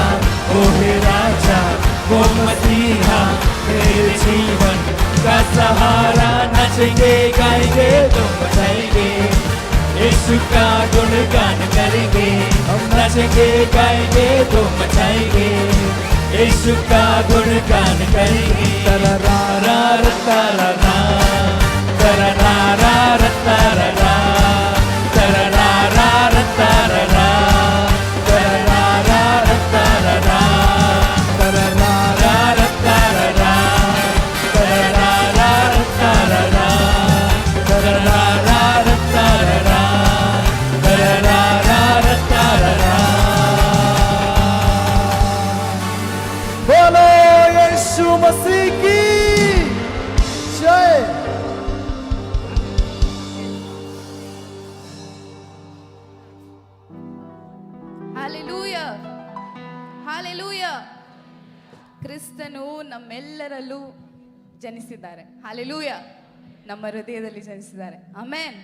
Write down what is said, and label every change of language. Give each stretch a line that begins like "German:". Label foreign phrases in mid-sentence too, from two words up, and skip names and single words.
Hindi: वो है राजा, वो मसीहा, मेरे जीवन का सहारा। नचेंगे गाएंगे तो बजाएंगे, यीशु का गुणगान करेंगे। हम नचेंगे गाएंगे तो मचाएंगे, यीशु का गुणगान करेंगे। तररा रा रा तररा, तररा रा रा तररा, तररा रा रा तररा, तररा रा रा तररा, तररा रा रा तररा, तररा रा रा तररा, तररा रा रा तररा, तररा रा रा तररा। बोलो यीशु मसीह की जय।
Kannada: ಹಾಲೆಲೂಯಾ, ಹಾಲೆಲೂಯಾ. ಕ್ರಿಸ್ತನು ನಮ್ಮೆಲ್ಲರಲ್ಲೂ ಜನಿಸಿದ್ದಾರೆ. ಹಾಲೆಲೂಯಾ, ನಮ್ಮ ಹೃದಯದಲ್ಲಿ ಜನಿಸಿದ್ದಾರೆ. ಆಮೆನ್.